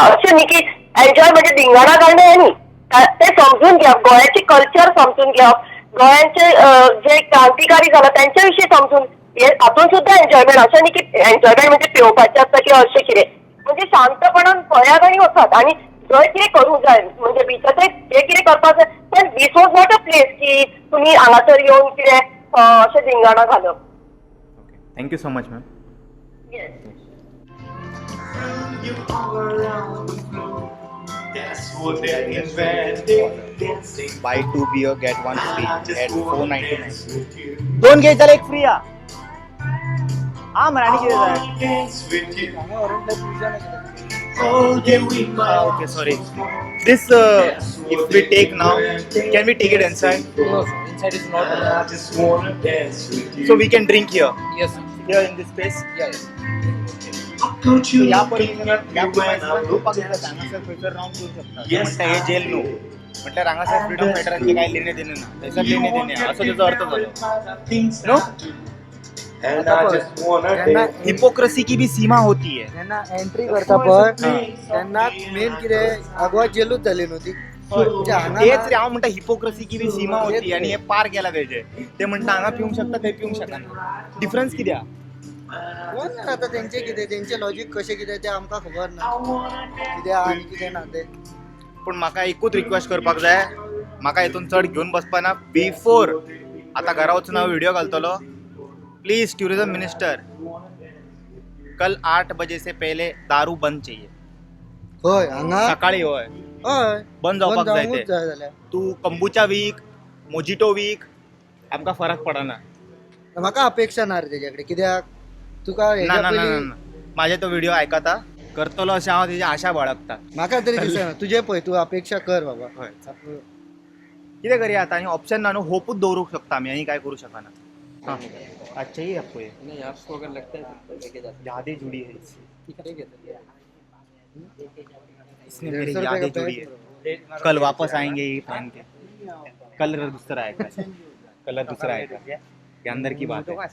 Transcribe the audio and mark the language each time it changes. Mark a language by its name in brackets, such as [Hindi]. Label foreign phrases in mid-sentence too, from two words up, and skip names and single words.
[Konkani] अशें न्ही की एन्जॉय म्हणजे धिंगाणा घालणं हें न्ही. ते समजून घेवप, गोंयाची कल्चर समजून घेवप, गोंयांचे जे क्रांतिकारी जाला त्यांच्या विशीं समजून हातून सुद्धा एन्जॉयमेंट. अशें न्ही की एन्जॉयमेंट म्हणजे पेंवपाचें आसता किंवा अशें कितें. म्हणजे शांतपणान गोंयागणी वचात आणि जंय कितें करूंक जाय म्हणजे बिचाचेर जे कितें करपाक जाय, पण [English] this was not a place [Konkani] की तुमी हांगासर येवन कितें अशें धिंगाणा घालप. [English] Thank you so much ma'am. You all around the globe. That's what they invented. Dancing. Buy 2 beer get 1 free I at just wanna 499. dance with you. [Marathi] दोन घे चल एक फ्री या. हा मराठी किती [English] I [Marathi] आहे? [English] wanna dance with you. Oh, yeah, we might. Okay, sorry. This if we take now, can we take it inside? No, sir. Inside is not. I just wanna dance with you. So we can drink here. Yes, sir. Here in this space. Yeah, yes. I put you [Marathi] या [English] looking [Marathi] परिसरात [English] at [Marathi] या [English] me when I [Marathi] परिसरात [English] look [Marathi] लोक [English] at you. [Marathi] रांगासर फिल्टर राऊंड करू शकतात. [English] Yes, [Marathi] म्हणतात हे जेल नो. म्हटलं रांगासर फ्रीडम फायटरांचे काय लेणे देणे ना, त्याच्यात लेणे देणे असं त्याचा अर्थ झाला. [English] No? And I just wanna dance. [Hindi] हिपोक्रेसी की भी सीमा होती है. [Marathi] त्यांना एंट्री करता पण त्यांना मेन कितें अगवा जेलूच झाली नव्हती. [Konkani] तेच रे हांव म्हणटा [Hindi] हिपोक्रेसी की भी सीमा होती [Konkani] आणि हे पार केला पाहिजे. ते म्हणटा हांगा पिवंक शकता थंय पिवंक शकना. डिफरन्स कित्याक? कोण जाणा आता तेंचे कितें तेंचे लॉजिक कशें कितें तें आमकां खबर ना, कितें आनी कितें ना तें. पण म्हाका एकूच रिक्वेस्ट करपाक जाय, म्हाका हितून चड घेवन बसपा ना. बिफोर आतां घरा वचून हांव व्हिडिओ घालतलो. [English] Please Tourism Minister, [Hindi] कल 8 बजे से पहले दारू बंद चाहिए. [Konkani] हय हांगा सकाळी होय हय बंद जावपाक जाय जावंकूच ते. जाय जाल्यार. तू कंबुचा वीक, मोजिटो वीक, आमकां फरक पडना. म्हाका अपेक्षा ना रे तेजे कडेन, कित्याक तुका ना हेच्या ना ना पयलीं ना माझे तो व्हिडिओ आयकता करतलो अशें हांव तेजी आशा बाळगता. म्हाका तरी दिसना. तुजे पळय तूं अपेक्षा कर बाबा. हय कितें करूया आतां, आनी ऑप्शन ना न्हू. होपूच दवरूंक शकता आमी, आनी काय करूं शकना. [Hindi] हां अच्छा ही आपको ये नहीं, आपको अगर लगता है तो लेके जाते यादें जुड़ी है इससे. हैं. इसने मेरी 150 रुपये यादें का जुड़ी पैक है. कल वापस आएंगे ये पहन के. कलर दूसरा आएगा, कलर दूसरा आएगा. ये अंदर की बात है.